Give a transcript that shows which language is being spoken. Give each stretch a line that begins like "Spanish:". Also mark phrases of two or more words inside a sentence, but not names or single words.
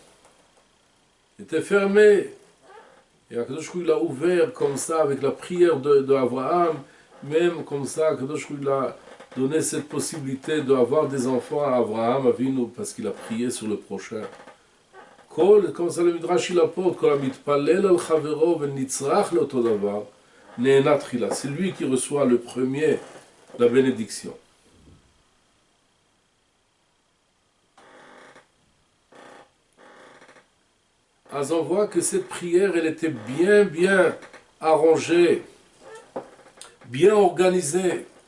French: Il était fermé. Et Akadosh Hu l'a ouvert comme ça, avec la prière d'Abraham, même comme ça, Akadosh Hu l'a donné cette possibilité d'avoir des enfants à Abraham Avinu, parce qu'il a prié sur le prochain. Comme ça le Midrash il apporte,
Hebrew: כל המתפלל על חברו ונצרך לאותו דבר.
French: C'est lui qui reçoit le premier la bénédiction. Alors on voit que cette prière, elle était bien arrangée, bien organisée.